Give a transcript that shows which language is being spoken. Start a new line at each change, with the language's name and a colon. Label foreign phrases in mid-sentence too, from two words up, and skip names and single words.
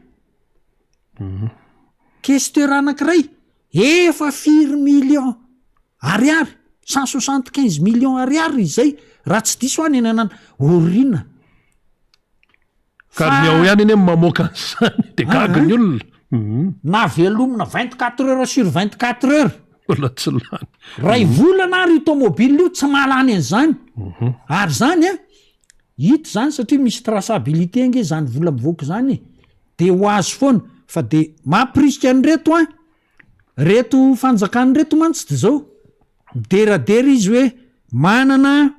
Malagasy: efa 4 millions ariary 175 millions ariary izay raha tsy diso any enanana orina ka ny ao ihany eny mamoaka an'izany de gaga ny olona na velomina
French: 24 heures sur 24 heures
Malagasy: mbola tsy lany ray volana ary automobile io tsy mahalany an'izany ary zany hita zany satria misy traçabilité nge zany vola mivoaka zany de ho azy foana fa de mampirisika an'reto reto fanjakany reto mantsy de zao mideradera izy hoe manana